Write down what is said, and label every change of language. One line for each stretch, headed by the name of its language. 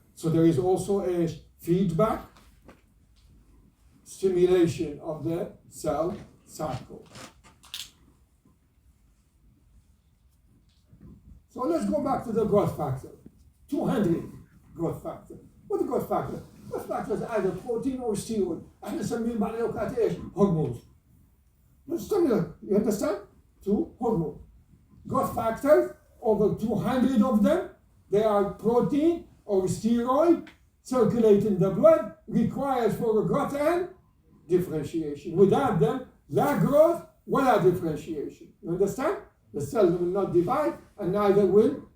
English: So there is also a feedback stimulation of the cell cycle. So let's go back to the growth factor. 200 growth factor. What is growth factor? Growth factor is either protein or steroid.
Arabic: احنا نسميه بعض الأوقات hormones.
English: Stimulate, you understand? 2 hormones. Growth factors, over 200 of them, they are protein or steroid, circulate in the blood, requires for growth and differentiation. Without them,
Arabic: لا
English: growth
Arabic: ولا
English: differentiation. You understand? The cell will not divide and neither will